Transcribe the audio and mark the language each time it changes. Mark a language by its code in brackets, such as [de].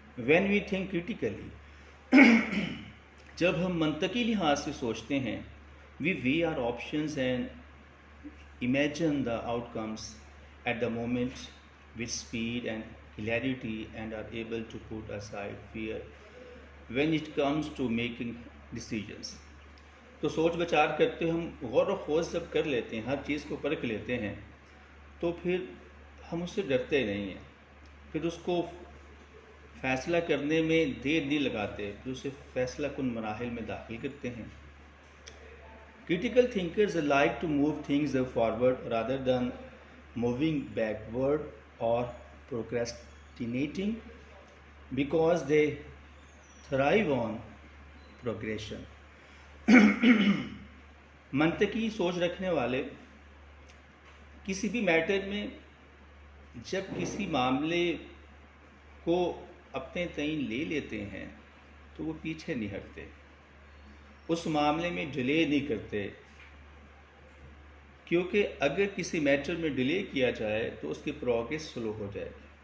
[en] When we think critically, [ur] جب ہم منطقی لحاظ سے سوچتے ہیں [en] we weigh our options and imagine the outcomes at the moment with speed and clarity and are able to put aside fear when it comes to making decisions. [ur] تو سوچ بچار کرتے ہم غور و خوض جب کر لیتے ہیں، ہر چیز کو پرکھ لیتے ہیں، تو پھر ہم اس سے ڈرتے نہیں ہیں، پھر اس کو فیصلہ کرنے میں دیر نہیں لگاتے، پھر اسے فیصلہ کن مراحل میں داخل کرتے ہیں. [en] Critical thinkers like to move things forward rather than moving backward or procrastinating because they thrive on progression. [ur] منطقی سوچ رکھنے والے کسی بھی میٹر میں جب کسی معاملے کو اپنے تئیں لے لیتے ہیں تو وہ پیچھے نہیں ہٹتے، اس معاملے میں ڈیلے نہیں کرتے، کیونکہ اگر کسی میٹر میں ڈیلے کیا جائے تو اس کی پروگریس سلو ہو جائے گی.